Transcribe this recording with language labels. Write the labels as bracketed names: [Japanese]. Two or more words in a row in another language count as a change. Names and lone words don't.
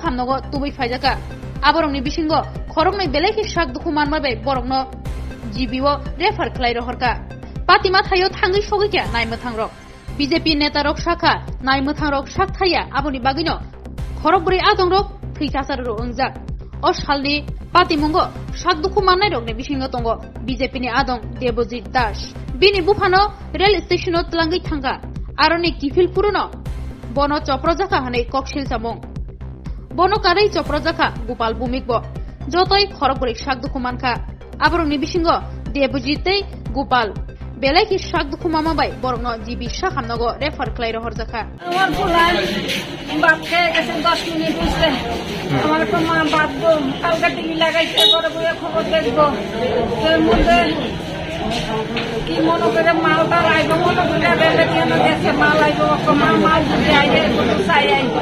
[Kok Borok] हामनगो तुबै फायजाका आबरंनि बिसिंगो खरंनि बेलेखि साक दुखु मानमाबाय बरंनो जिबिओ रेफार ख्लाय रहरका पातिमा थायो थांगै सगैया नायमोथां रक बीजेपी नेता रक शाखा नायमोथां रक साक थाया आबनि बागिनो खरबुरि आदं रक थैसासार रो अंजाक O salni patimungo sak duku manai rokni bisingo tongo BJP ni adong Debojit Das bini bufano rail station o tlangai thanga aroni kifil puruno bono choprojaka hane kokshil samong bono karai choprojaka Gopal Bumikbo jotoi khorogori sak duku manka aboroni bisingo Debojitei Gopal belai ki sak duku mama bai borno jibi sak hamnago refer klai rohor jaka [Bangla] আমার ফুলাই বাপ খেয়ে গেছে 10 মিনিট হইছে আমার তো মা বাঁধবো কালকে টিভি লাগাইছে ঘরে বইয়ে খবর দেখবো এর মধ্যে কি মনে করে মালটা আইবো মনে করে রেলে কেন গেছে মাল আইবো মাল যদি আইবে চাই আইবো